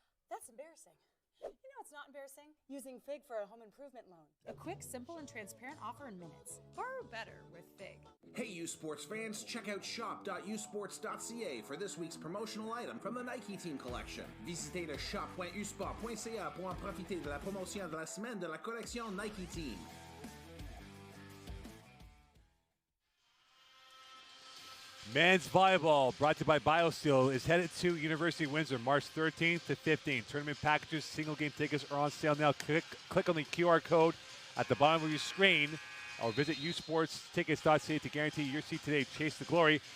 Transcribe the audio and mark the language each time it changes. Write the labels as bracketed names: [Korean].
[English] That's embarrassing. You know it's not embarrassing? Using FIG for a home improvement loan. A quick, simple, and transparent offer in minutes. Borrow better with FIG. Hey, U Sports fans, check out shop.usports.ca for this week's promotional item from the Nike Team Collection. [French] Visitez le shop.usport.ca pour en profiter de la promotion de la semaine de la collection Nike Team. [English] Men's volleyball, brought to you by BioSteel, is headed to University of Windsor March 13th to 15th. Tournament packages, single game tickets are on sale now. Click on the QR code at the bottom of your screen or visit usportstickets.ca to guarantee your seat today. Chase the glory.